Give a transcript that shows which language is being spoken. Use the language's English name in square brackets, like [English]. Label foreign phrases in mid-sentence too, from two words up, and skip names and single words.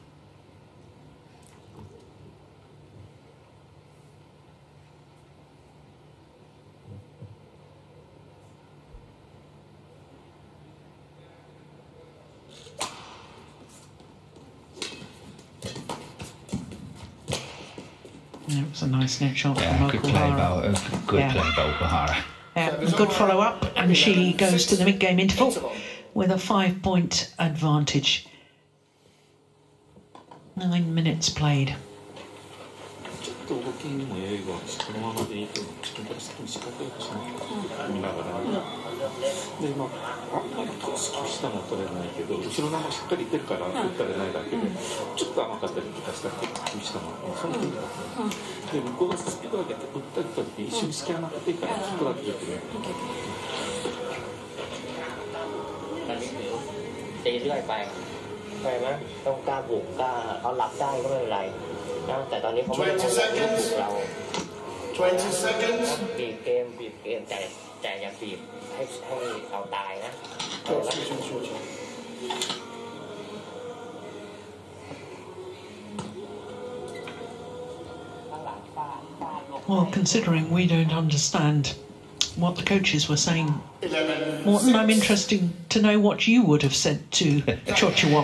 [English] Yeah, it was a nice net shot Yeah, from good play Okuhara. by Okuhara. Yeah, a good follow-up, and she goes to the mid-game interval with a 5-point advantage. 9 minutes played. [Japanese] ちょっと動きにも余裕があるし、このままでいいと自分から先に仕掛けようとしない見ながらね。で、まあ、あんまりクロスしたのは取れないけど、後ろのまましっかりいってるから打ったれないだけで、ちょっと甘かったりとかしたら気にしたのはその時だった。で、向こうがスピード上げて打った時に一瞬隙余ってからちょっとだけ出てる。 [Thai] ตีเรื่อยไปใช่ไหมต้องกล้าบุกกล้าเขารับได้ก็ไม่เป็นไรนะแต่ตอนนี้เขาไม่ได้บุกเรา [English] 20 seconds. [Thai] บีบเกมแต่อย่าบีบให้เอาตายนะ [English] Well, considering we don't understand what the coaches were saying, Morton, I'm interested to know what you would have said to Chochuwong.